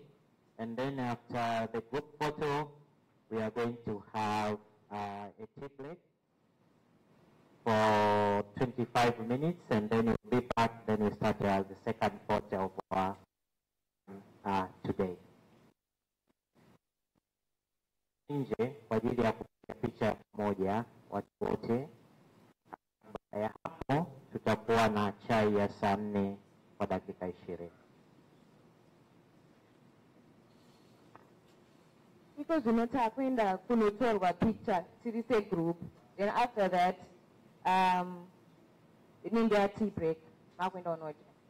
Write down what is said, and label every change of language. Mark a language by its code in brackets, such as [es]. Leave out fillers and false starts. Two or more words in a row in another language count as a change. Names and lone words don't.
[en] And then after the group photo, we are going to have a tea break for 25 minutes, and then we'll be back. Then we start the second part of today. [sw] Nje kwa ajili ya kupiga picha moja watu wote. Baada ya hapo tutakuwa na chai ya saa 4 kwa dakika 20. [sn] Because unota kwenda kunotorwa picture tiri se group, [en] then after that [sn] inenge [en] tea break [sn] makwenda unoja.